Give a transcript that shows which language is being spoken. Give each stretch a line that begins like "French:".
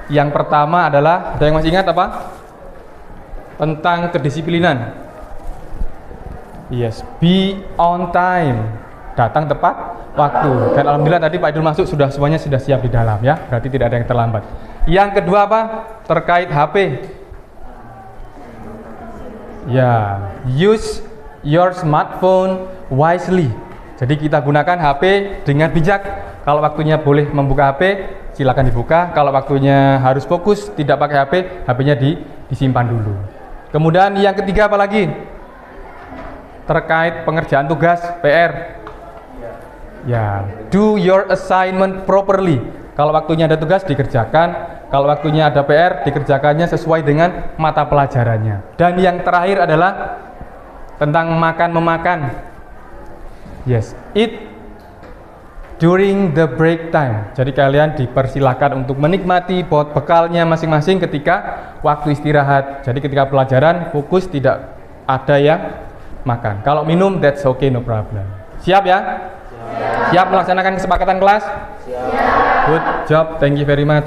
Indonesian: Yang pertama adalah, ada yang masih ingat apa? Tentang kedisiplinan.
English: Yes, be on time.
Indonesian: Datang tepat waktu. Dan alhamdulillah tadi Pak Idul masuk semuanya sudah siap di dalam ya. Berarti tidak ada yang terlambat. Yang kedua apa? Terkait HP.
English: Ya, use your smartphone wisely.
Indonesian: Jadi kita gunakan HP dengan bijak. Kalau waktunya boleh membuka HP, silakan dibuka. Kalau waktunya harus fokus, tidak pakai HP, HP-nya disimpan dulu. Kemudian yang ketiga apa lagi? Terkait pengerjaan tugas PR.
English: Ya, do your assignment properly.
Indonesian: Kalau waktunya ada tugas dikerjakan, kalau waktunya ada PR dikerjakannya sesuai dengan mata pelajarannya. Dan yang terakhir adalah tentang memakan.
English: Yes, eat during the break time.
Indonesian: Jadi kalian dipersilakan untuk menikmati bekalnya masing-masing ketika waktu istirahat. Jadi ketika pelajaran fokus, tidak ada yang makan. Kalau minum,
English: that's okay, no problem.
Indonesian: Siap ya? Siap melaksanakan kesepakatan kelas? Siap.
English: Good job, thank you very much.